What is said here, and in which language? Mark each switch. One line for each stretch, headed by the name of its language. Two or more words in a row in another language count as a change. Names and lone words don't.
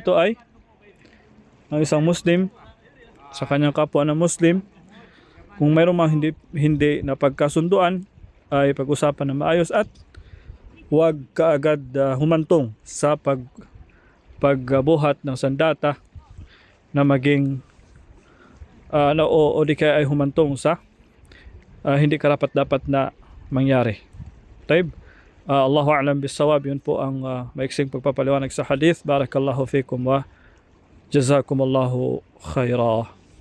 Filipino: ito ay ang isang Muslim sa kanyang kapwa na Muslim, kung mayroong mga hindi na pagkasunduan, ay pag-usapan na maayos at huwag kaagad humantong sa pagbuhat ng sandata na maging o di kaya ay humantong sa hindi karapat-dapat na mangyari.
Arabic: الله أعلم بالصواب.
Filipino: Yun po ang maiksing pagpapaliwanag sa hadith.
Arabic: بارك الله فيكم وجزاكم الله خيرا.